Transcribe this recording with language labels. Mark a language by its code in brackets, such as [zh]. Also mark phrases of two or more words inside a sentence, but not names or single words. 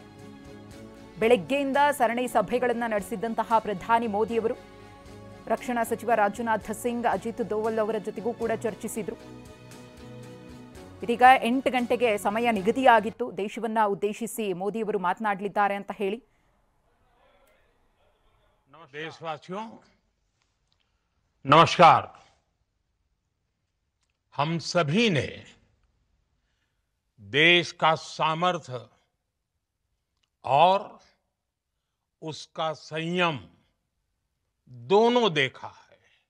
[kn] ಬೆಳಗ್ಗೆಯಿಂದ ಸರಣಿ ಸಭೆಗಳನ್ನು ನಡೆಸಿದ್ದಂತಹ ಪ್ರಧಾನಿ ಮೋದಿಯವರು ರಕ್ಷಣಾ ಸಚಿವ ರಾಜನಾಥ್ ಸಿಂಗ್, ಅಜಿತ್ ದೋವಲ್ ಅವರ ಜೊತೆಗೂ ಕೂಡ ಚರ್ಚಿಸಿದ್ರು. ಇದೀಗ 8 ಗಂಟೆಗೆ ಸಮಯ ನಿಗದಿಯಾಗಿತ್ತು ದೇಶವನ್ನ ಉದ್ದೇಶಿಸಿ ಮೋದಿಯವರು ಮಾತನಾಡಲಿದ್ದಾರೆ ಅಂತ ಹೇಳಿ. [hi] देशवासियों नमस्कार। हम सभी ने देश का सामर्थ्य और उसका संयम दोनों देखा है।